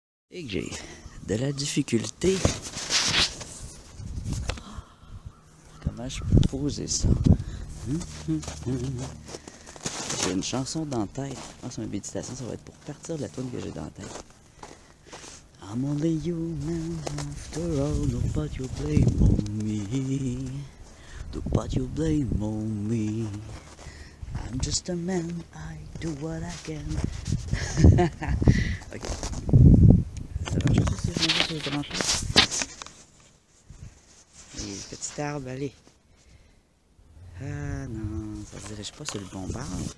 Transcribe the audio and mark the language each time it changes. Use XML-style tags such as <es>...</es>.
<fr>Et que j'ai de la difficulté. Comment je peux poser ça? J'ai une chanson dans la tête. Je pense que ma méditation, ça va être pour partir de la tune que j'ai dans la tête.</fr> <en>I'm only human after all, nobody you blame on me. Nobody you blame on me. I'm just a man, I do what I can. Ok.</en> <fr>Ça va juste si je me dis que je branche. Les petits arbres, allez. Ah non, ça se dirige pas sur le bon bar.</fr>